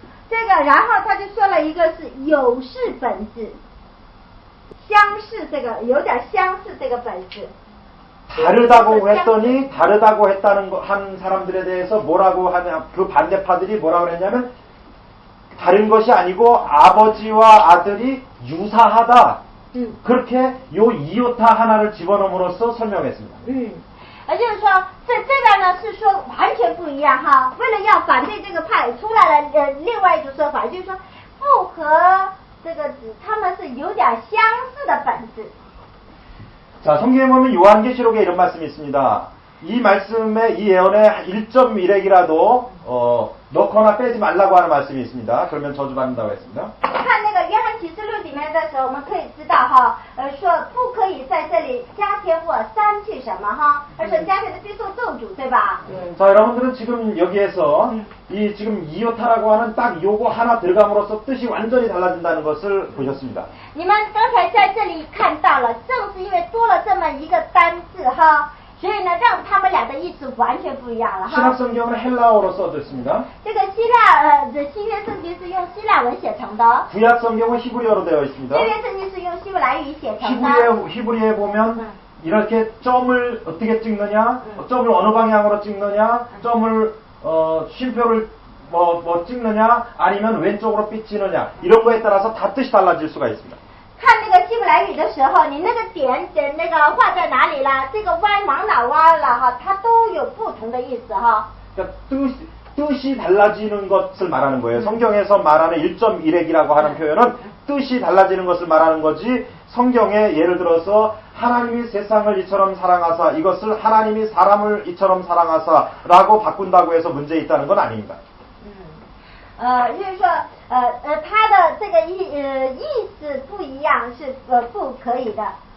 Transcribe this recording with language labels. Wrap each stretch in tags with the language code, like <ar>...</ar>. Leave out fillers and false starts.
<zh>这个，然后他就说了一个是有事本质，相似这个有点相似这个本质。</zh> <ko>다르다고 했더니 다르다고 한 사람들에 대해서 뭐라고 하냐, 그 반대파들이 뭐라고 그랬냐면 다른 것이 아니고 아버지와 아들이 유사하다. 그렇게 요 이오타 하나를 집어넣음으로써 설명했습니다.</ko> <zh>就是说这个呢是说完全不一样哈。为了要反对这个派，出来了另外一种说法，就是说复合这个指他们是有点相似的本质。</zh> <ko>자, 성경에 보면 요한계시록에 이런 말씀이 있습니다. 이 말씀에, 이 예언에 1.1핵이라도 넣거나 빼지 말라고 하는 말씀이 있습니다. 그러면 저주받는다고 했습니다.</ko> <zh>看那个约翰启示录里面的时候，我们可以知道哈，说不可以在这里加添或删去什么哈，而且加添的必受咒诅，对吧？</zh> <ko>자, 여러분들은 지금 여기에서 이 지금 이오타라고 하는 딱 요거 하나 들어감으로써 뜻이 완전히 달라진다는 것을 보셨습니다.</ko> <zh>你们刚才在这里看到了，正是因为多了这么一个单字哈。所以呢，让他们俩的意思完全不一样了哈。</zh> <ko>신약 성경은 헬라어로 써졌습니다.</ko> <zh>这个希腊新约圣经是用希腊文写成的。</zh> <ko>구약 성경은 히브리어로 되어 있습니다.</ko> <zh>新约圣经是用希伯来语写成的。</zh> <ko>히브리에 보면 이렇게 점을 어떻게 찍느냐, 점을 어느 방향으로 찍느냐, 점을 쉼표를 뭐 찍느냐, 아니면 왼쪽으로 삐치느냐 이런 거에 따라서 다 뜻이 달라질 수가 있습니다.</ko> <zh>看那个希伯来语的时候，你那个点那个画在哪里了？这个弯往哪弯了哈？它都有不同的意思哈。</zh> <ko>그러니까 뜻이 달라지는 것을 말하는 거예요. 성경에서 말하는 1.1핵이라고 하는 표현은 뜻이 달라지는 것을 말하는 거지. 성경에 예를 들어서 하나님이 세상을 이처럼 사랑하사 이것을 하나님이 사람을 이처럼 사랑하사라고 바꾼다고 해서 문제 있다는 건 아닙니다.</ko> <zh>就是说，他的这个意思不一样是不可以的，</zh>